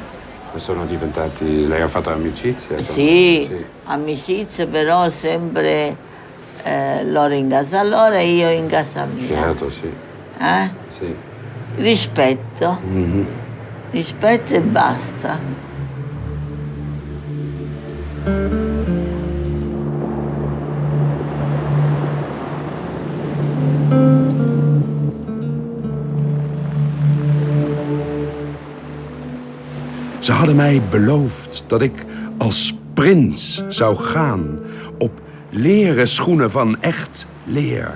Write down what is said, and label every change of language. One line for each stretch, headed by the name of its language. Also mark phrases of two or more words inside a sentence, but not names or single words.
Italian: Sono diventati... Lei ha fatto amicizia? Sì, amicizia, però sempre loro in casa loro e io in casa mia. Certo, sì. Sì. Rispetto. Mm-hmm. Rispetto e basta.
Dutch: Ze hadden mij beloofd dat ik als prins zou gaan op leren schoenen van echt leer.